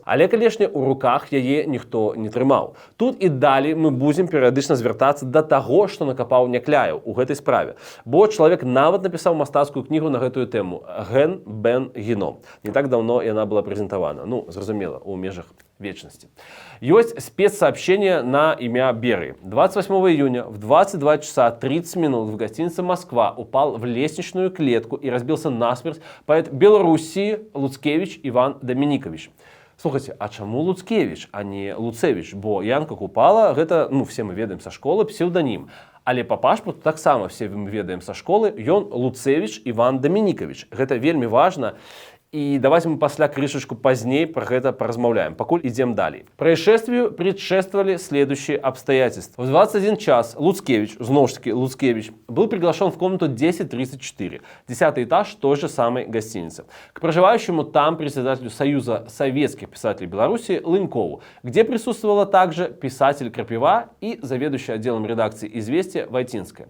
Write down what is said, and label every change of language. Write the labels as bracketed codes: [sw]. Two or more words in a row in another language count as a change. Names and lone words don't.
[be] Але, канешне, у руках яе ніхто не трымаў. Тут і далей мы будзем перыядычна звяртацца да таго, што накапаў Някляеў у гэтай справе. Бо чалавек нават напісаў мастацкую кнігу на гэтую тэму «Ген Бен Геном». Не так даўно яна была прэзентавана. Зразумела, у межах вечности. [ru] Есть спецсообщение на имя Берии. 28 июня в 22 часа 30 минут в гостинице «Москва» упал в лестничную клетку и разбился насмерть поэт Белоруссии Луцкевич Иван Доминикович. [be] Слухайте, а чаму Луцкевич, а не Луцевич? Бо Янка Купала, гэта, все мы ведаем са школы, псевдонім. Але па пашпарту таксама все мы ведаем са школы, ён Луцевич Иван Доминикович. Гэта вельмі важна. [ru] И давайте мы [be] пасля крышечку [ru] позднее про это поразмовляем. Покуль идем далее. Происшествию предшествовали следующие обстоятельства. В 21 час Луцкевич, знову-таки Луцкевич, был приглашен в комнату 1034, 10-й этаж той же самой гостиницы, к проживающему там председателю Союза советских писателей Беларуси Лынькову, где присутствовала также писатель Крапива и заведующий отделом редакции «Известия» Войтинская.